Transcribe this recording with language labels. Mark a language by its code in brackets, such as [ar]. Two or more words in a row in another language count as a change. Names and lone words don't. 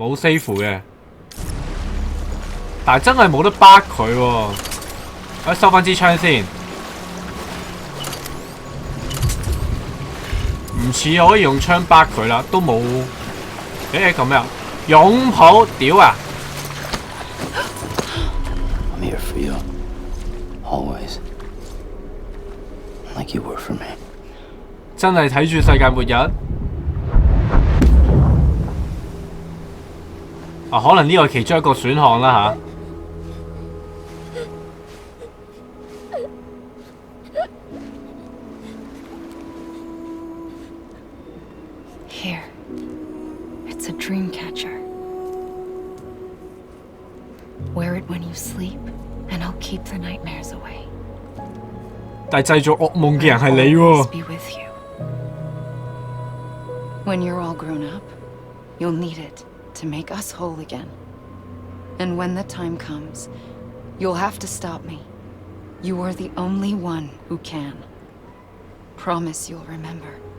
[yue] 冇 save 嘅，但係真係冇得 bug 佢喎。我收翻支槍先，唔似可以用槍 bug 佢啦，都冇。咁樣擁抱屌啊！ [en] I'm here for you, always, like you were for me. [yue] 真係睇住世界末日啊！可能呢個係其中一個選項啦吓。 [en] Here. It's a dream catcher. Wear it when you sleep, and I'll keep the nightmares away. [yue] 但係製造噩夢嘅人係你 [en] Always [yue] 喎。 [en] be with you. When you're all grown up, you'll need it to make us whole again. And when the time comes, you'll have to stop me. You are the only one who can. Promise you'll remember.